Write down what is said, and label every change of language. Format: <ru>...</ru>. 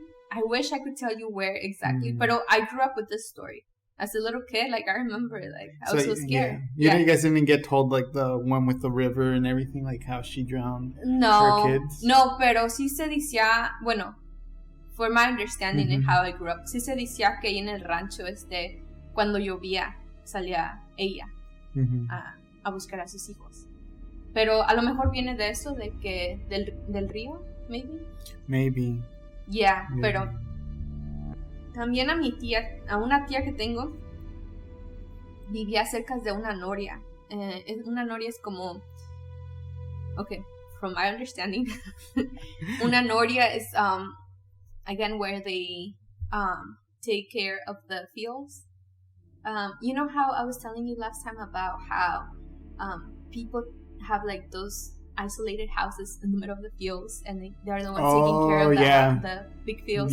<en>I wish I could tell you where exactly, but I grew up with this story. As a little kid, like, I remember it, like, I was so scared. Yeah. You guys didn't get told, like, the one with the river and everything, like, how she drowned her kids?</en> <es>No, pero sí se decía, bueno,</es> <en>for my understanding</en> <es>and how I grew up, sí se decía que ahí en el rancho, cuando llovía, salía ella a buscar a sus hijos. Pero a lo mejor viene de eso, de que, del río,</es> <en>maybe.</en> <es>Yeah, pero también a una tía que tengo, vivía cerca de una noria. Una noria es como,</es> <en>okay, from my understanding,</en> <es>una noria</es> <en>is, again, where they take care of the fields. You know how I was telling you last time about how people have, like, those isolated houses in the middle of the fields, and they're the ones taking care of the big fields.</en>